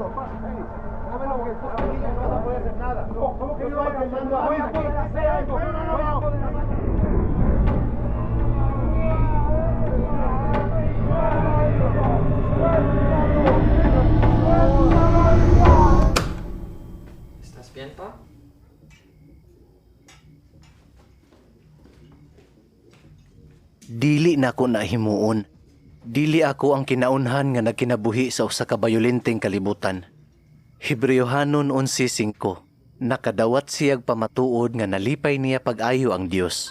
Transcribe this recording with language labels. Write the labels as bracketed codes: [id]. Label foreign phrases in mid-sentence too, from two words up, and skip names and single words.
[es] Hey, dámelo que tu familia no vas a poder hacer nada. ¿Cómo que no estoy quemando a alguien aquí? Hacer algo. ¿Estás bien, pa? [ceb] Dili na ko nahimuon. Dili ako ang kinaunhan nga nagkinabuhi sa usa ka bayolenteng kalibutan. Hebreohanon 11:5. Nakadawat siyag pamatuod nga nalipay niya pag-ayo ang Dios.